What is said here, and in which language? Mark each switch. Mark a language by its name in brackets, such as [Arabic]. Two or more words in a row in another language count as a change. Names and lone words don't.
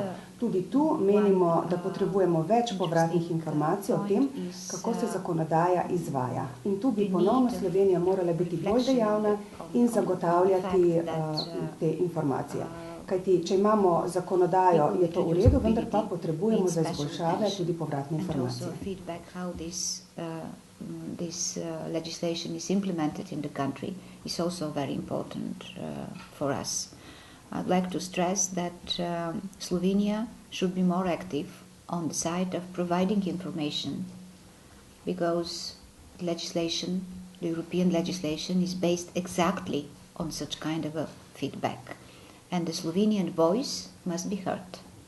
[Slovenian] Tudi tu menimo, da potrebujemo več povratnih informacij o tem, kako se zakonodaja izvaja. In tu bi ponovno Slovenija morala biti bolj dejavna in zagotavljati te informacije. Kajti, če imamo zakonodajo, je to v redu, vendar pa potrebujemo za izboljšave tudi povratne informacije. [English] This legislation is implemented in the country is also very important for us. I'd like to stress that Slovenia should be more active on the side of providing information, because legislation, the European legislation, is based exactly on such kind of a feedback, and the Slovenian voice must be heard.